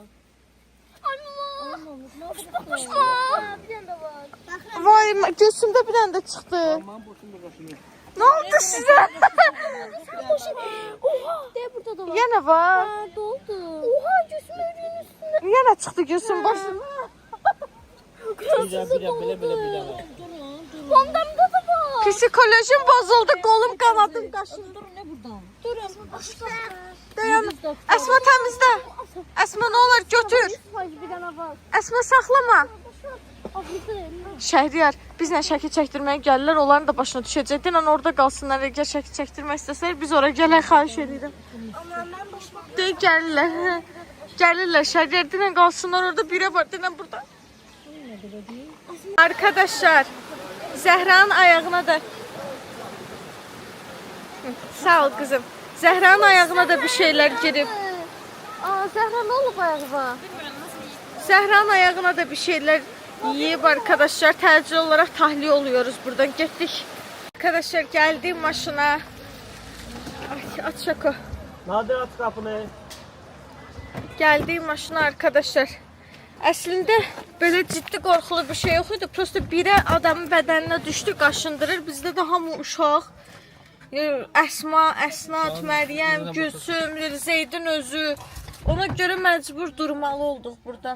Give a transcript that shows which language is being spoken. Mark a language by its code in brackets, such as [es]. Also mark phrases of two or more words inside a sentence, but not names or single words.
[az] Vay, gözümdə bir dənə də çıxdı. Ne oldu sizə? Yenə var. Doldu. Oha, [tr] gözümün üstünde. [az] Yenə çıxdı gözüm başım. Belə. Ondamda da var. [tr] Psikolojim bozuldu, kolum kanadım kaşındı. Durun, ne buradan? Dayan. Esma temizle. Esma ne olur götür. [az] Bir dənə var. [tr] Esma saklama. [az] Ağrıdı. Şəhriyar, bizlə şəkil çəkdirməyə gəlirlər, onların da başına düşəcək. Denən orada qalsınlar, əgər şəkil çəkdirmək istəsələr, biz oraya gələk, xahiş edirəm. Deyək, gəlirlər. Gəlirlər, Şəhriyar, denən qalsınlar orada, birə var, denən burada. Arkadaşlar, Zəhranın ayağına da... [tr] Sağ ol kızım. [az] Zəhranın ayağına da bir şeyler girib. Aa, Zəhra ne olub ayağına? Zəhranın ayağına da bir şeyler yiyip arkadaşlar. [tr] Təcil olarak tahliye oluyoruz buradan. [az] Getdik. [tr] Arkadaşlar geldim maşına. Ay, aç şaka. [az] Nadir aç qapını. [tr] Geldiğim maşına arkadaşlar. [az] Əslində belə ciddi qorxulu bir şey yox idi. Prosta birə adamın bədəninə düşdü, qaşındırır. Bizdə də hamı uşaq. Əsma, Əsnat, Məryəm, Gülsüm, Zeydin özü. Ona görə məcbur durmalı olduq buradan.